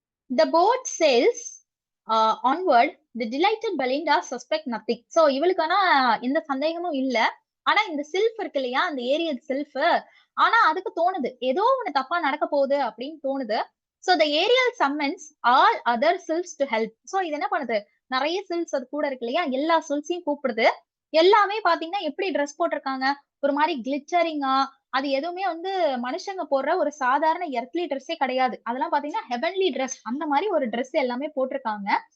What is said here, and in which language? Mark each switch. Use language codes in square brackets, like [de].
[en] The boat sails onward. The delighted Belinda suspect nothing. [ta] So இவளுக்கான எந்த சந்தேகமும் இல்ல. ஆனா இந்த சில்ஃப் இருக்கு இல்லையா, அந்த ஏரியல் சில்ஃப், ஆனா அதுக்கு தோணுது ஏதோ ஒண்ணு தப்பா நடக்க போகுது அப்படின்னு தோணுது. [en] So the Ariel summons all other sylphs to help. [ta] So இது என்ன பண்ணுது, நிறைய சில்ஃப்ஸ் அது கூட இருக்கு இல்லையா, எல்லா சில்ஃப்ஸையும் கூப்பிடுது. எல்லாமே பாத்தீங்கன்னா எப்படி ட்ரெஸ் போட்டிருக்காங்க, ஒரு மாதிரி கிளிச்சரிங்கா, அது எதுவுமே வந்து மனுஷங்க போடுற ஒரு சாதாரண எர்த்லி ட்ரெஸ்ஸே கிடையாது. அதெல்லாம் பாத்தீங்கன்னா ஹெவன்லி ட்ரெஸ், அந்த மாதிரி ஒரு ட்ரெஸ் எல்லாமே போட்டிருக்காங்க.